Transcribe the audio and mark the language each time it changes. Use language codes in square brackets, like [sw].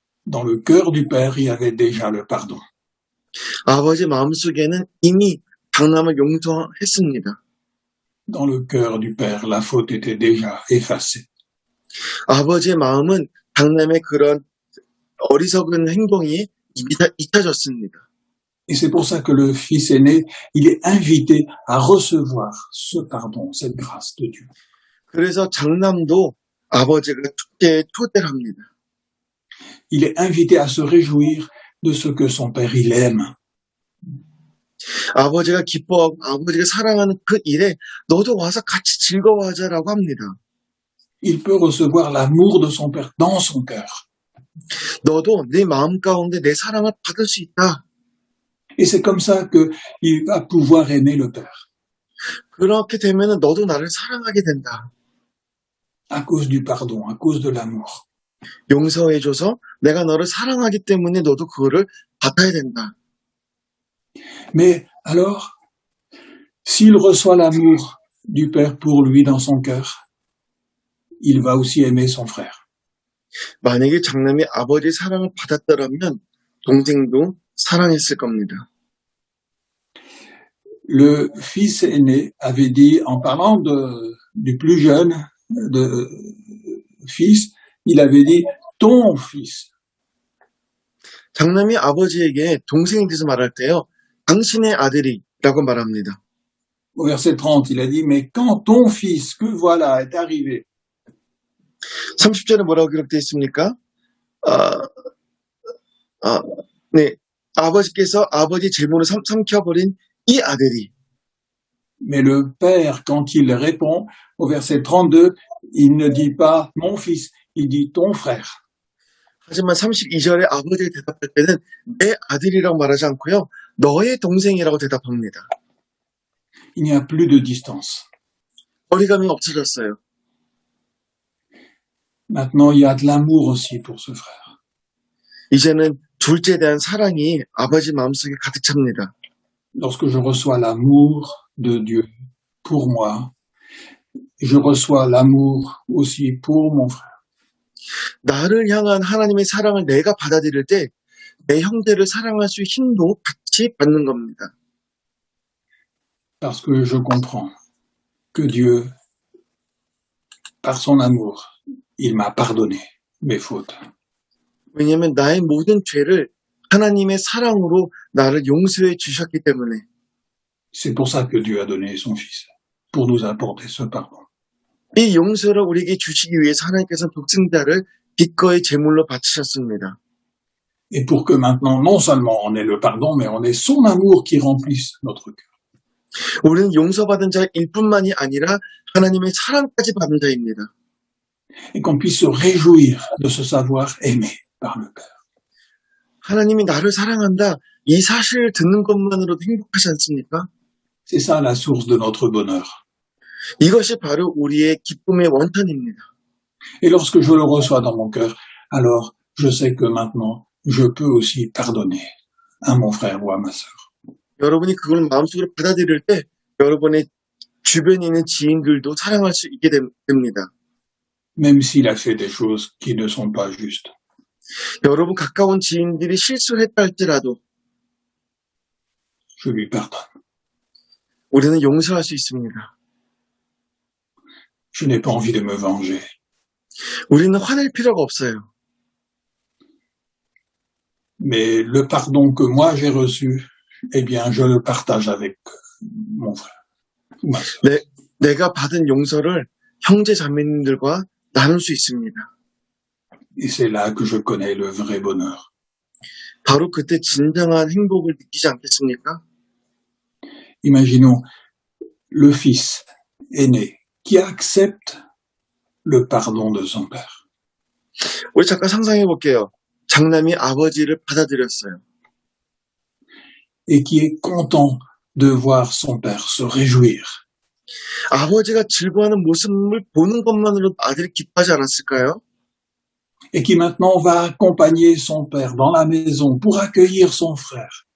[fr] Dans le cœur du père, il y avait déjà le pardon. [ko] 아버지 마음속에는 이미 장남을 용서했습니다. [fr] Dans le cœur du père, la faute était déjà effacée. [ko] 아버지의 마음은 장남의 그런 어리석은 행동이 잊혀졌습니다. [fr] Et c'est pour ça que le fils aîné, il est invité à recevoir ce pardon, cette grâce de Dieu. [ko] 그래서 장남도 아버지가 축제에 초대를 합니다. [fr] Il est invité à se réjouir de ce que son père, il aime. [ko] 아버지가 기뻐하고 아버지가 사랑하는 그 일에 너도 와서 같이 즐거워하자라고 합니다. [fr] Il peut recevoir l'amour de son père dans son cœur. [ko] 너도 네 마음 가운데 내 사랑을 받을 수 있다. [fr] Et c'est comme ça qu'il va pouvoir aimer le père. [ko] 그렇게 되면 너도 나를 사랑하게 된다. [fr] à cause du pardon, à cause de l'amour. [ko] 용서해줘서 내가 너를 사랑하기 때문에 너도 그거를 받아야 된다. [fr] Mais alors, s'il reçoit l'amour du Père pour lui dans son cœur, il va aussi aimer son frère. [ko] 만약에 장남이 아버지의 사랑을 받았더라면 동생도 사랑했을 겁니다. [fr] Le fils aîné avait dit, en parlant du plus jeune fils, il avait dit ton fils. [ko] 장남이 아버지에게 동생에 대해서 말할 때요, 당신의 아들이라고 말합니다. [fr] Au verset 30, il a dit, mais quand ton fils, que voilà, est arrivé, [ko] 30절에 뭐라고 기록되어 있습니까? 네, 아버지께서 아버지 재물을 삼켜버린 이 아들이. [fr] mais le père, quand il répond, au verset 32, il ne dit pas mon fils, il dit ton frère. [ko] 하지만 32절에 아버지가 대답할 때는 내 아들이라고 말하지 않고요, 너의 동생이라고 대답합니다. [fr] Il n'y a plus de distance. [ko] 거리감이 없어졌어요. [fr] Maintenant, il y a de l'amour aussi pour ce frère. [ko] 이제는 둘째에 대한 사랑이 아버지 마음속에 가득 찹니다. [fr] Lorsque je reçois l'amour de Dieu pour moi, je reçois l'amour aussi pour mon frère. [ko] 나를 향한 하나님의 사랑을 내가 받아들일 때 내 형제를 사랑할 수 있는 힘도 같이 받는 겁니다. [fr] Parce que je comprends que Dieu, par son amour, il m'a pardonné mes fautes. [ko] 왜냐하면 나의 모든 죄를 하나님의 사랑으로 나를 용서해 주셨기 때문에. [fr] C'est pour ça que Dieu a donné son Fils, pour nous apporter ce pardon. [ko] 이 용서를 우리에게 주시기 위해서 하나님께서 독생자를 기꺼이 제물로 바치셨습니다. [fr] Et pour que maintenant, non seulement on ait le pardon, mais on ait son amour qui remplisse notre cœur. [ko] 우리는 용서받은 자일 뿐만이 아니라 하나님의 사랑까지 받은 자입니다. [fr] Et qu'on puisse se réjouir de se savoir aimé par le Père. [ko] 하나님이 나를 사랑한다, 이 사실을 듣는 것만으로도 행복하지 않습니까? [fr] C'est ça la source de notre bonheur. [ko] 이것이 바로 우리의 기쁨의 원천입니다. [fr] Et lorsque je le reçois dans mon cœur, alors je sais que maintenant, je peux aussi pardonner à mon frère ou à ma sœur. [ko] 여러분이 그걸 마음속으로 받아들일 때 여러분의 주변에 있는 지인들도 사랑할 수 있게 됩니다. [fr] Même s'il a fait des choses qui ne sont pas justes. [ko] 여러분 가까운 지인들이 실수를 했다 할지라도 [fr] Je lui pardonne. [ko] 우리는 용서할 수 있습니다. [fr] Je n'ai pas envie de me venger. [ko] 우리는 화낼 필요가 없어요. [fr] Mais le pardon que moi j'ai reçu, eh bien, je le partage avec mon frère ou ma sœur. [ko] 내가 받은 용서를 형제 자매님들과 나눌 수 있습니다. [fr] Et c'est là que je connais le vrai bonheur. [ko] 바로 그때 진정한 행복을 느끼지 않겠습니까? [fr] Imaginons le fils aîné qui accepte le pardon de son père. [ko] 우리 잠깐 상상해 볼게요. 장남이 아버지를 받아들였어요. [fr] Et qui est content de voir son père se réjouir. [ko] 아버지가 즐거워하는 모습을 보는 것만으로도 아들이 기뻐하지 않았을까요? [fr] Et qui maintenant va accompagner son père dans la maison pour accueillir son frère.